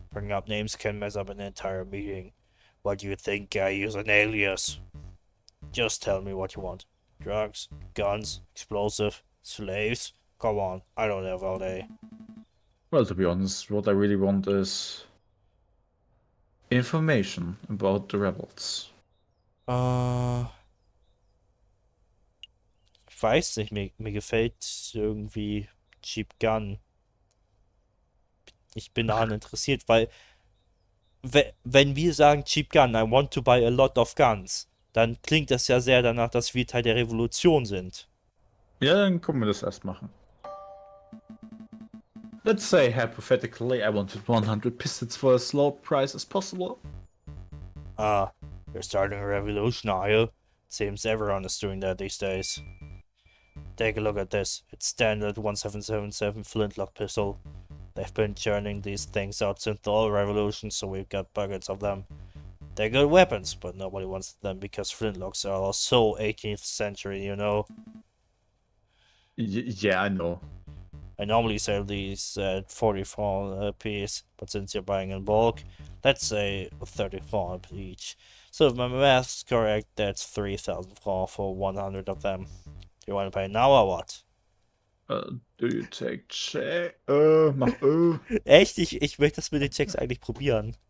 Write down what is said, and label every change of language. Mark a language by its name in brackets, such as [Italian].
[English] Bringing up names can mess up an entire meeting. What do you think I use an alias? Just tell me what you want. Drugs, guns, explosive, slaves? Come on, I don't have all day. Well, to be honest, what I really want is... information about the rebels. [German] Ich weiß nicht, mir gefällt irgendwie Cheap Gun. Ich bin daran interessiert, weil wenn wir sagen Cheap Gun, [English] I want to buy a lot of guns, [German] dann klingt das ja sehr danach, dass wir Teil der Revolution sind. Ja, dann können wir das erst machen. [English] Let's say, hypothetically, I wanted 100 pistols for as low price as possible. Ah, You're starting a revolution, are you? Seems everyone is doing that these days. Take a look at this. It's standard 1777 flintlock pistol. They've been churning these things out since the oil revolution, so we've got buckets of them. They're good weapons, but nobody wants them because flintlocks are so 18th century, you know. Yeah, I know. I normally sell these at 44 a piece, but since you're buying in bulk, let's say 34 each. So if my math's correct, that's 3,000 for 100 of them. You want to pay now or what? Do you take check? Mach [German] Echt? Ich möchte das mit den Checks eigentlich probieren.